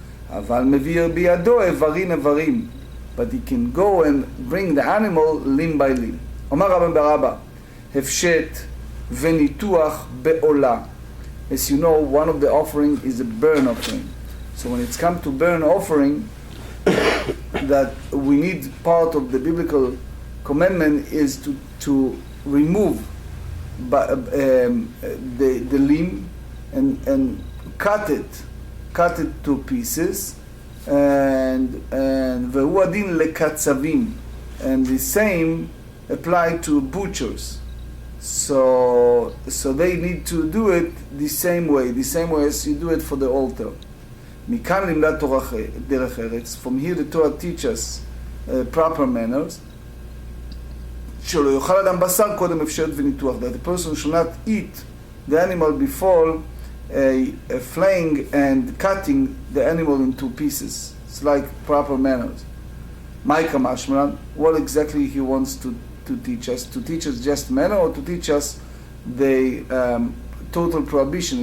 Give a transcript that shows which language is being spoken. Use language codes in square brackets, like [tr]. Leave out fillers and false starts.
[he] אבל מביא בידו איברים איברים, [en] but he can go and bring the animal limb by limb. [he] אומר רבן ברבא, הפשט וניתוח בעולה. [en] As you know, one of the offering is a burn offering. So when it's come to burn offering, that we need part of the biblical commandment is to remove the limb and cut it to pieces, and [he] והוא הדין לקצבים, [en] and the same apply to butchers. So they need to do it the same way as you do it for the altar. [he] מכאן לימדה תורה דרך ארץ. [en] From here the Torah teaches proper manners. [he] שלא יאכל אדם בשר קודם הפשרת וניתוח. [en] That the person should not eat the animal before flaying and cutting the animal into pieces. It's like proper manners. Maika Mashmalan, what exactly he wants to teach us? To teach us just manner, or to teach us the total prohibition?